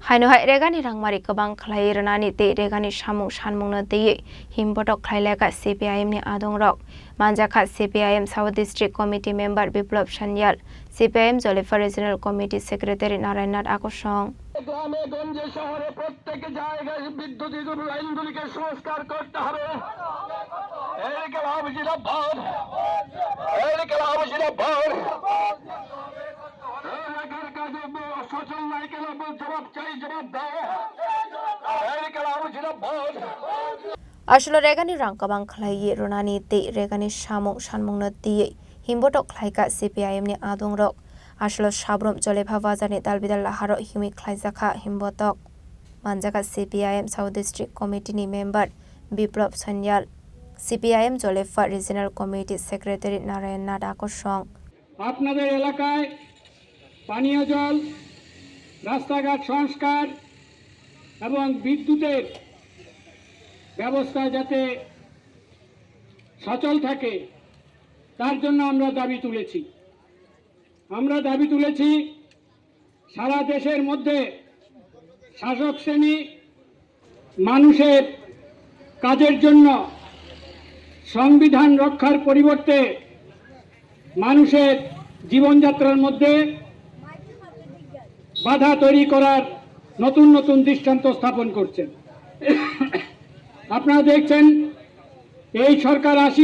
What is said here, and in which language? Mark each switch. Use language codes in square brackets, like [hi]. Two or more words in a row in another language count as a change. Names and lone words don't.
[trp] Hainohai regani rangmari kabang khlai ranani te regani samung sanmungna tei himbotok khlailaka CPIM ni adongrok manjakha CPIM South District Committee member Biplop Sanyal CPIM Jolifa Regional Committee Secretary Narayannath Akosong [bn] গ্রামে গঞ্জে শহরে প্রত্যেক জায়গায় বিদ্যুৎ লাইনগুলিকে সংস্কার করতে হবে এই কালাম জিন্দাবাদ এই কালাম জিন্দাবাদ এলাকার কাজে সচল নাই কেন জবাব চাই জবাব দাও এই কালাম জিন্দাবাদ [trp] Ashlo regani rangkabang khlai ronani te regani samung sanmungna tei himbotok khlaika CPIM ni adongrok Ashlo sabrom Jolifa Bazarni dalbidal laharo himi khlaijaka himbotok manjaka CPIM South District Committee ni member Biplop Sanyal CPIM Jolifa Regional Committee Secretary Narayannath Akosong [bn] আপনাদের এলাকায় পানীয় জল রাস্তাঘাট সংস্কার এবং বিদ্যুতের ব্যবস্থা যাতে সচল থাকে তার জন্য আমরা দাবি তুলেছি সারা দেশের মধ্যে শাসক শ্রেণী মানুষের কাজের জন্য সংবিধান রক্ষার পরিবর্তে মানুষের জীবনযাত্রার মধ্যে বাধা তৈরি করার নতুন নতুন দৃষ্টান্ত স্থাপন করছেন আপনারা দেখছেন এই সরকার আসীন